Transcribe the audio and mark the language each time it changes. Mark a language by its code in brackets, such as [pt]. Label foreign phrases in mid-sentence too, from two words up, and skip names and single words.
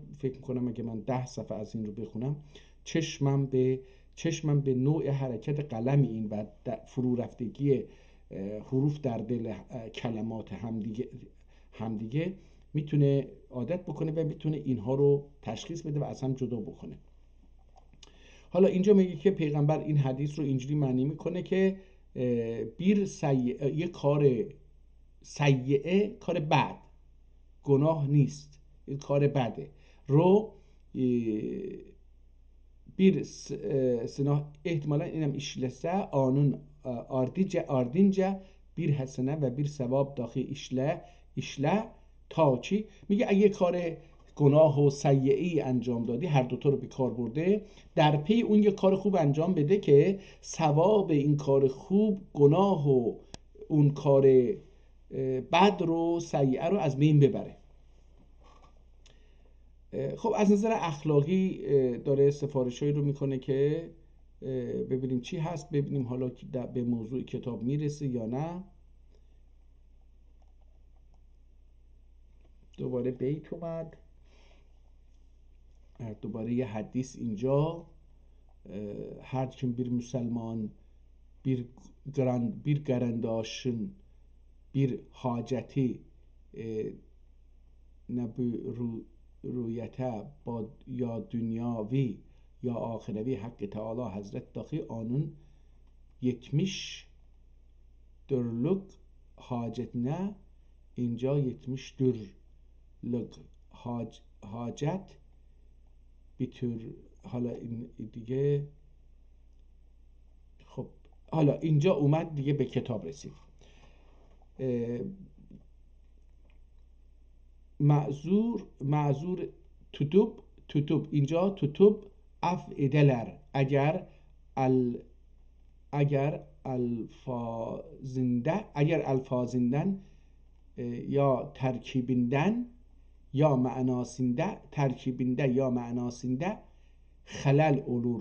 [fa] فکر میکنم اگه من 10 صفحه از این رو بخونم چشمم به نوع حرکت قلم این و فرو رفتگی حروف در دل کلمات همدیگه میتونه عادت بکنه و میتونه اینها رو تشخیص بده و از هم جدا بکنه. حالا اینجا میگه که پیغمبر این حدیث رو اینجوری معنی میکنه که یه کار سیئه، کار بد، گناه نیست، این کار بده رو [ota] bir ihtimalle [fa] اینم [ota] işlese anın ardince bir hasene ve bir sevap dahi işle [fa] تا چی؟ میگه اگه کار گناه و سیئه‌ای انجام دادی، هر دوتا رو به کار برده، در پی اون یه کار خوب انجام بده که ثواب این کار خوب گناه و اون کار بد رو، سیئه رو از بین ببره. خب از نظر اخلاقی داره سفارشایی رو میکنه که ببینیم چی هست، ببینیم حالا به موضوع کتاب میرسه یا نه. دوباره بیت اومد، دوباره یه حدیث اینجا، [ota] her kim bir Müslüman bir garandaşın bir haceti ne bu rüyete ya dünyavi ya ahirevi Hakkı Teala Hazret dahi onun 70 dörlük hacetine, اینجا 70 dörlük hacet bir tür. [fa] حالا این دیگه خب حالا اینجا اومد دیگه به کتاب رسید. [ota] معذور tutup اینجا tutup افعدلر اگر الفاظیندن یا ترکیبیندن یا معناسینده، ترکیبینده یا معناسینده خلل اولور.